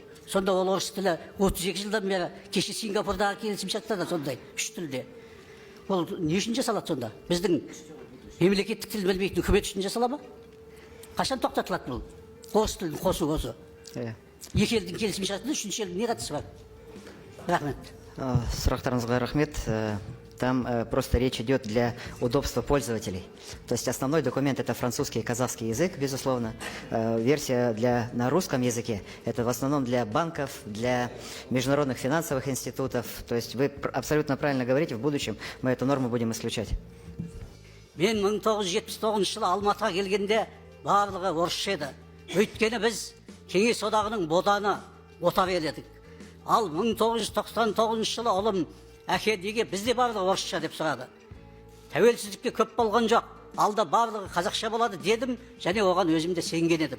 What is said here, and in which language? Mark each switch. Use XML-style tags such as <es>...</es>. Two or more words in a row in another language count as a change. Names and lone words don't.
<kk>Сонда ол орыс тілі 32 жылдан бері кеше Сингапурдағы келісім шартта да сондай, үш тілде. Ол не үшін жасалады сонда? Біздің мемлекеттік тіл білмейтін үкімет үшін жасала ма? Қашан тоқтатылады бұл? Орыс тілін қосу осы. Екі елдің келісім шартында үшінші елдің не қатысы бар? Рахмет. Сұрақтарыңызға рахмет.</kk> <ru>Там просто речь идет для удобства пользователей. То есть основной документ это французский и казахский язык, безусловно. Версия на русском языке это в основном для банков, для международных финансовых институтов. То есть вы абсолютно правильно говорите, в будущем мы эту норму будем исключать.</ru> <kk>Мен 1979 жылы Алматыға келгенде барлығы орысша еді. Өйткені біз Кеңес одағының боданы отар еледік. Ал 1999 жылы ұлым әке неге бізде барлығы орысша деп сұрады. Тәуелсіздікке көп болған жоқ, алда барлығы қазақша болады дедім, және оған өзім де сенген едім.</kk>